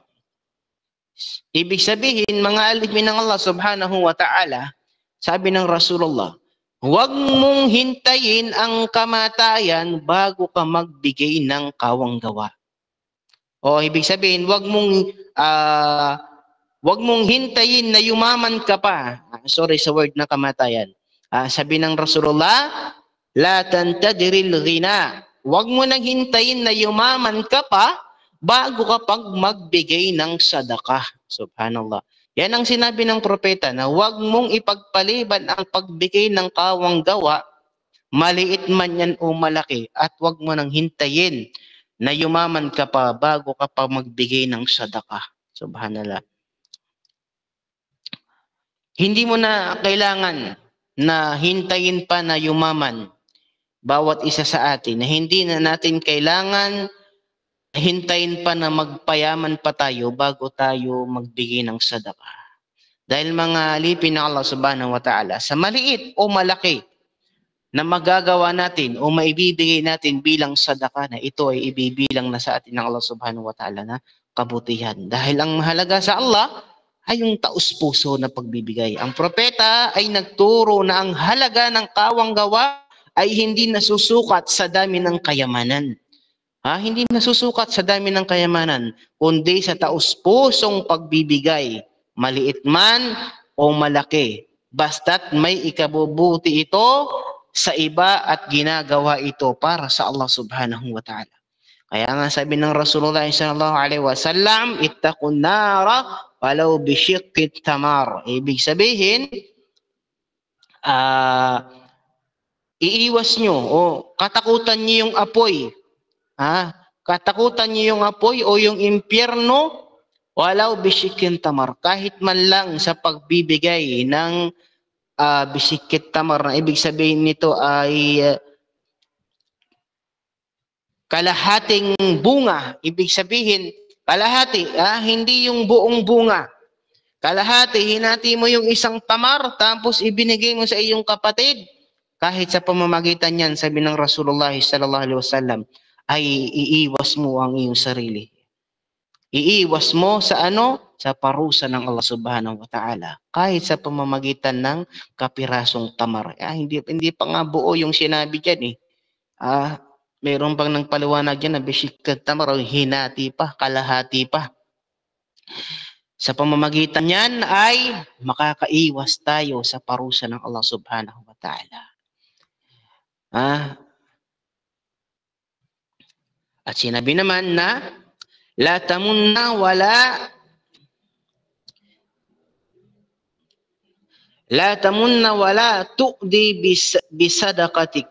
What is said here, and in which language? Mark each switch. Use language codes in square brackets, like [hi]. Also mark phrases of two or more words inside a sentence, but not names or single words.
[tl] Ibig sabihin, mga alipin ng Allah [ar] سبحانه وتعالى, [tl] sabi ng Rasulullah, huwag mong hintayin ang kamatayan bago ka magbigay ng kawanggawa. O ibig sabihin, huwag mong hintayin na yumaman ka pa. Sorry sa word na kamatayan. Sabi ng Rasulullah, [ar] لا تنتظر الغنى. [tl] Huwag mo nang hintayin na yumaman ka pa bago ka pag magbigay ng sadaka. Subhanallah. Yan ang sinabi ng propeta na huwag mong ipagpaliban ang pagbigay ng kawanggawa, maliit man yan o malaki, at huwag mo nang hintayin na yumaman ka pa bago ka pa magbigay ng sadaka. Subhanallah. Hindi mo na kailangan na hintayin pa na yumaman bawat isa sa atin, na hindi na natin kailangan hintayin pa na magpayaman pa tayo bago tayo magbigay ng sadaka. Dahil mga alipin ng Allah [ar] سبحانه وتعالى, [tl] sa maliit o malaki na magagawa natin o maibibigay natin bilang sadaka, na ito ay ibibilang na sa atin ng Allah [ar] سبحانه وتعالى [tl] na kabutihan. Dahil ang mahalaga sa Allah ay yung taus-puso na pagbibigay. Ang propeta ay nagturo na ang halaga ng kawanggawa ay hindi nasusukat sa dami ng kayamanan. Hindi nasusukat sa dami ng kayamanan, kundi sa taus-pusong pagbibigay, maliit man o malaki. Basta't may ikabubuti ito sa iba at ginagawa ito para sa Allah [ar] سبحانه وتعالى. [tl] Kaya nga sabi ng Rasulullah [ar] صلى الله عليه وسلم, اتقوا النار ولو بشق تمرة. [tl] Ibig sabihin, iiwas nyo o katakutan nyo yung apoy. Katakutan nyo yung apoy o yung impyerno, [ar] ولو بشق تمرة. [tl] Kahit man lang sa pagbibigay ng [ar] بشق تمرة, [tl] na ibig sabihin nito ay kalahating bunga. Ibig sabihin, kalahati, hindi yung buong bunga. Kalahati, hinati mo yung isang tamar, tapos ibinigay mo sa iyong kapatid. Kahit sa pamamagitan niyan, sabi ng Rasulullah [ar] صلى الله عليه وسلم, [tl] ay iiwas mo ang iyong sarili. Iiwas mo sa sa parusa ng Allah [ar] سبحانه وتعالى. [tl] Kahit sa pamamagitan ng kapirasong tamar. Hindi pa nga buo yung sinabi dyan eh. Mayroon pang nagpaliwanag dyan na [ar] بشق تمرة, [tl] hinati pa, kalahati pa. Sa pamamagitan niyan ay makakaiwas tayo sa parusa ng Allah [ar] سبحانه وتعالى. [tl] At sinabi naman na [ar] لا تمن ولا لا تمن ولا تؤذ بصدقتك.